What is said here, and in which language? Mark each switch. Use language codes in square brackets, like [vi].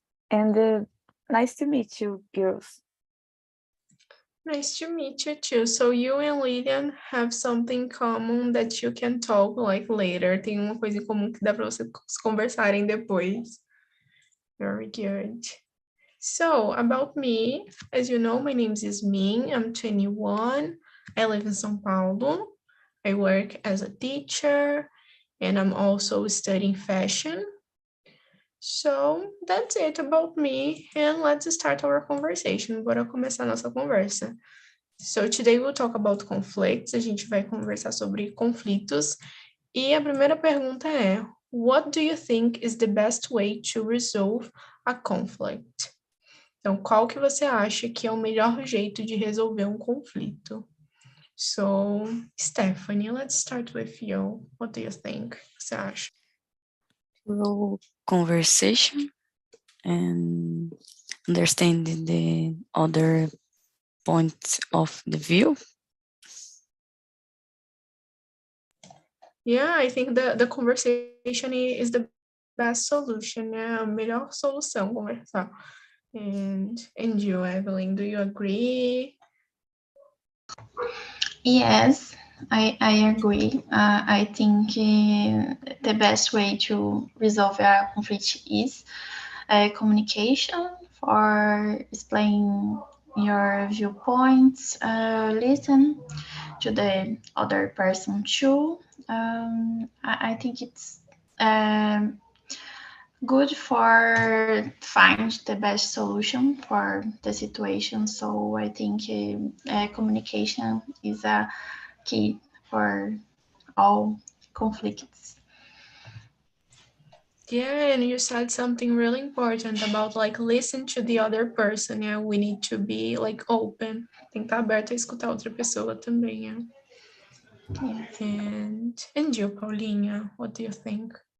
[en] And nice to meet you, girls. Nice to meet you too. So you and Lilian have something common that you can talk like later. [pt] Tem uma coisa em comum que dá para vocês conversarem depois. [en] Very good. So about me, as you know, my name is Min. I'm 21. I live in São Paulo. I work as a teacher and I'm also studying fashion. So that's it about me, and let's start our conversation. [pt] Bora começar nossa conversa. [en] So today we'll talk about conflicts. [pt] A gente vai conversar sobre conflitos. E a primeira pergunta é: [en] what do you think is the best way to resolve a conflict? [pt] Então, qual que você acha que é o melhor jeito de resolver um conflito? [en] So, Stephanie, let's start with you. What do you think? [pt] O que você acha? [en] Through conversation and understanding the other points of the view. Yeah, I think the conversation is the best solution, né? [pt] A melhor solução, conversar. [en] And you, Evelyn, do you agree? Yes, I agree. I think the best way to resolve a conflict is communication for explaining your viewpoints, listen to the other person too. I think it's good for find the best solution for the situation. So I think communication is a key for all conflicts. Yeah, and you said something really important about like listen to the other person. Yeah, we need to be like open. [pt] Tem que estar aberto a escutar outra pessoa também, yeah. [en] Yes. And you, Paulinha, what do you think?